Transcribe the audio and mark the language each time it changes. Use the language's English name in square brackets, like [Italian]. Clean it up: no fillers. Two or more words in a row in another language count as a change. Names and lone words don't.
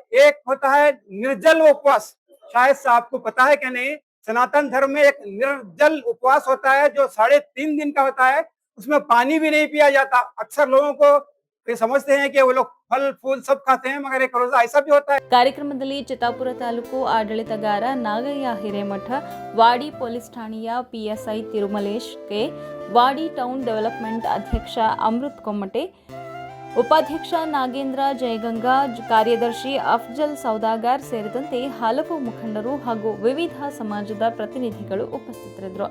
[Hindi] एक होता है निर्जल उपवास, शायद से आपको पता है कि नहीं, सनातन धर्म में एक निर्जल उपवास होता है जो 3.5 दिन का होता है, उसमें पानी भी नहीं पिया जाता। अक्सर लोगों को ये समझते हैं कि वो लोग फल फूल सब खाते हैं, मगर एक रोजा ऐसा भी होता है। [Kannada] ಕಾರ್ಯಕ್ರಮದಲ್ಲಿ ಚಿತ್ತಾಪುರ ತಾಲೂಕು ಆಡಳಿತಗಾರ ನಾಗಯ್ಯ ಹಿರೇಮಠ, ವಾಡಿ ಪೊಲೀಸ್ ಠಾಣೆಯ ಪಿಎಸ್ಐ ತಿರುಮಲೇಶ್ ಕೆ, ವಾಡಿ ಟೌನ್ ಡೆವಲಪ್ಮೆಂಟ್ ಅಧ್ಯಕ್ಷ ಅಮೃತ್ ಕೊಮ್ಮಟೆ, ಉಪಾಧ್ಯಕ್ಷ ನಾಗೇಂದ್ರ ಜಯಗಂಗಾ, ಕಾರ್ಯದರ್ಶಿ ಅಫ್ಜಲ್ ಸೌದಾಗರ್ ಸೇರಿದಂತೆ ಹಲವು ಮುಖಂಡರು ಹಾಗೂ ವಿವಿಧ ಸಮಾಜದ ಪ್ರತಿನಿಧಿಗಳು ಉಪಸ್ಥಿತರಿದ್ದರು.